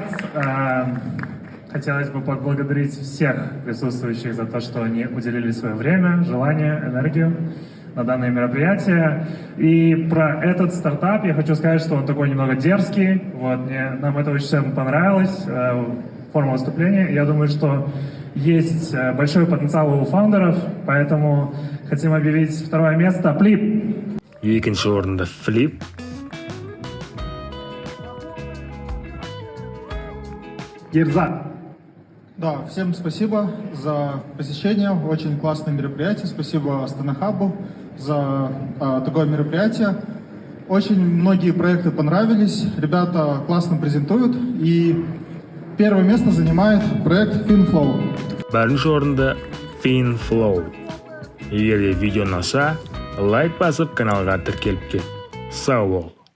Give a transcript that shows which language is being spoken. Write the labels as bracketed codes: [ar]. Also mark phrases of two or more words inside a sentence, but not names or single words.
[ru] Хотелось бы поблагодарить всех присутствующих за то, что они уделили свое время, желание, энергию на данное мероприятие. И про этот стартап я хочу сказать, что он такой немного дерзкий. Вот, нам это очень всем понравилось, форма выступления. Я думаю, что есть большой потенциал у фаундеров, поэтому хотим объявить второе место Flip. [kk] Екінші орында Flip. Герза. [ru] Да, всем спасибо за посещение. Очень классное мероприятие. Спасибо Астана Хабу за такое мероприятие. Очень многие проекты понравились. Ребята классно презентуют. И первое место занимает проект FinFlow. [kk] Бірінші орында FinFlow. Егер де видео ұнаса, лайк басып каналға тіркеліп кет. Сау бол.